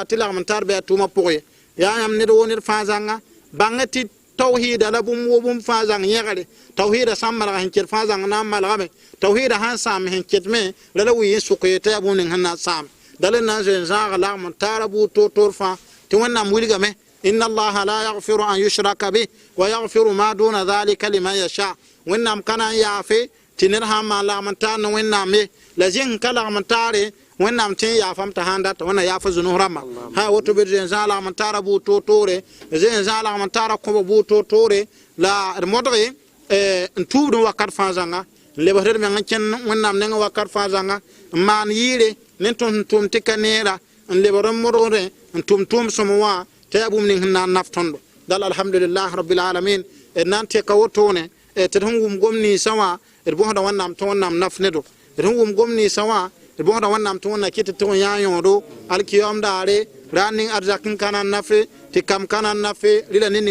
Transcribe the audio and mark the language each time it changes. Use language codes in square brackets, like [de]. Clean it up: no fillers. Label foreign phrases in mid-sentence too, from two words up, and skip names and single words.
[mos] tɩ lagm n tar bɩ a tʋʋmã pʋgẽ yaa yãmb ned woo ned fãa zãnga bãng tɩ tawhida la bũmb wo bũmb fãa zãng yẽgre tawhida sãn malg sẽn ket fãa zãng na n malgame tawhida sãn sãam sẽn ketme la la wɩɩ sʋk ye t'a yaa bũmb ning sẽn na n sãam dala na n zoe n zãag lagm n taara buud toor fãa tɩ wẽnnaam wilgame [ar] إن الله لا يغفر أن يشرك به ويغفر ما دون ذلك لمن يشاء [mos] wẽnnaam ka na n yaafe tɩ ned sãn maan lagm n taar ne wẽnnaam ye la zĩng ka lagm n taare wẽnnaam tẽ n yaafame t'a sãn data wẽnna yaafa zũ-nus rãmba ha woto bɩ d zoe n zãag lagm n taara buud toor-toore zoe n zãag lagm n taara kõba buud toor-toore la d modge n tuubd n wakat fãa zãnga n lebsd d meng n kẽn wẽnnaam neng wakat fãa zãnga n maan yɩɩre ne tõnd sẽn tʋʋm tɩ ka neera n lebd n modgdẽ n tʋm tʋʋm-sõm wã t'a yaa bũmb ning sẽn na n naf tõndo dal [ar] الحمد لله رب العالمين [mos] d na n tɛka wotone tɩ d sẽn wʋm gom ninsã wã d bõsda wẽnnaam tɩ wẽnnaam naf nedo d sẽn wʋm gom ninsã wã d bõsda wẽnnaam tɩ wẽnna kɩt tɩ wẽ yã yõodo alkiyam daare raan ning arzak n ka na n nafe tɩ kam ka na n nafe rɩla ne ning